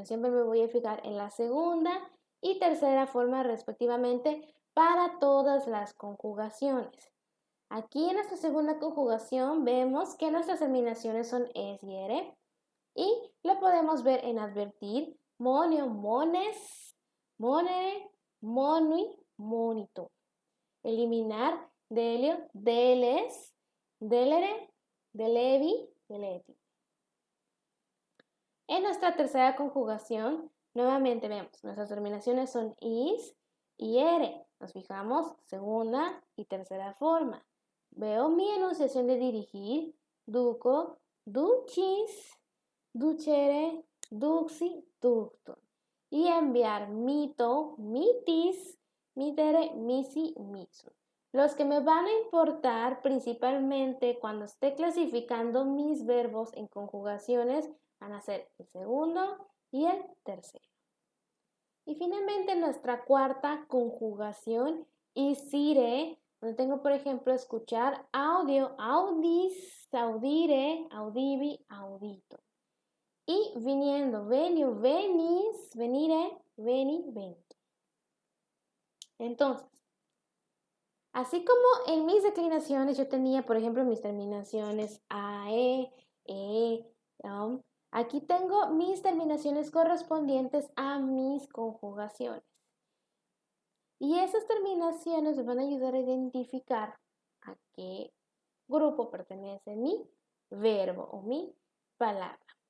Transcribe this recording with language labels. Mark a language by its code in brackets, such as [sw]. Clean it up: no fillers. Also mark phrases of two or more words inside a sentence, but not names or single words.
[es] Siempre me voy a fijar en la segunda y tercera forma respectivamente para todas las conjugaciones. Aquí en nuestra segunda conjugación vemos que nuestras terminaciones son es y ere y lo podemos ver en advertir, [la] monio, mones, monere, monui, monito. Eliminar, delio, deles, delere, delevi, deleti. [es] En nuestra tercera conjugación, nuevamente vemos, nuestras terminaciones son is y ere. Nos fijamos, segunda y tercera forma. Veo mi enunciación de dirigir, [la] duco, ducis, ducere, duxi, ductum. [es] Y enviar mito, [la] mitis, mitere, misi, misum. [es] Los que me van a importar principalmente cuando esté clasificando mis verbos en conjugaciones van a ser el segundo y el tercero. Y finalmente nuestra cuarta conjugación, isire, donde tengo por ejemplo escuchar, audio, [la] audis, audire, audivi, audito. [es] Y viniendo, [la] venio, venis, venire, veni, vento. [es] Entonces, así como en mis declinaciones yo tenía, por ejemplo, mis terminaciones AE, aquí tengo mis terminaciones correspondientes a mis conjugaciones. Y esas terminaciones me van a ayudar a identificar a qué grupo pertenece mi verbo o mi palabra.